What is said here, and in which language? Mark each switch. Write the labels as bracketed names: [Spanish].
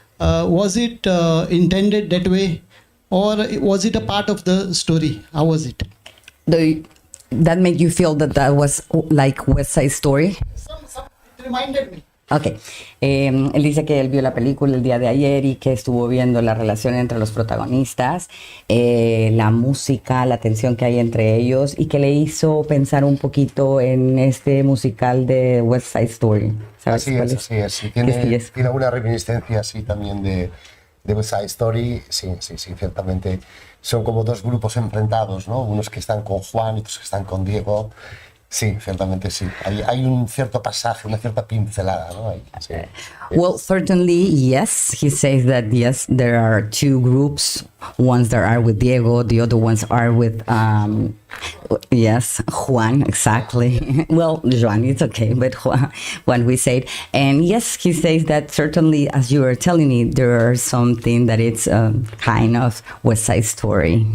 [English] Was it intended that way, or was it a part of the story? How was it? That made you feel that was like West Side Story? It reminded me. [Spanish] Ok, él dice que él vio la película el día de ayer y que estuvo viendo la relación entre los protagonistas, la música, la tensión que hay entre ellos, y que le hizo pensar un poquito en este musical de West Side Story. ¿Sabes Así es. Sí. Tiene alguna reminiscencia así también de West Side Story. Sí, ciertamente. Son como dos grupos enfrentados, ¿no? Unos que están con Juan y otros que están con Diego. Sí, ciertamente sí. Hay un cierto pasaje, una cierta pincelada, ¿no? Sí. [English] Well, certainly, yes. He says that, yes, there are two groups. Ones that are with Diego, the other ones are with, yes, Juan, exactly. Well, Juan, it's okay, but Juan, we said. And yes, he says that certainly, as you were telling me, there are something that it's kind of West Side Story.